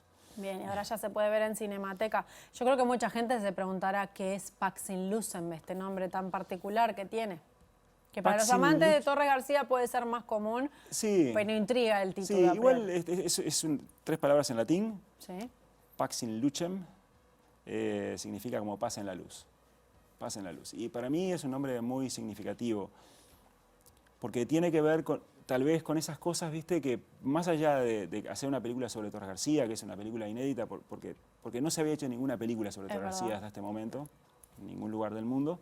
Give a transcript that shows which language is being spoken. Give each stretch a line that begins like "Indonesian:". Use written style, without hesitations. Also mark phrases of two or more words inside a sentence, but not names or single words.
Spanish: Bien, y ahora ya se puede ver en Cinemateca. Yo creo que mucha gente se preguntará qué es Pax in Lucem, este nombre tan particular que tiene. Que para los amantes de Torres García puede ser más común, sí, pero intriga el título. Sí, igual es 3 palabras en latín. Sí. Pax in Lucem significa como paz en la luz. Paz en la luz. Y para mí es un nombre muy significativo, porque tiene que ver con, tal vez con esas cosas, viste, que más allá de hacer una película sobre Torres García, que es una película inédita, porque no se había hecho ninguna película sobre Torres García hasta este momento, en ningún lugar del mundo.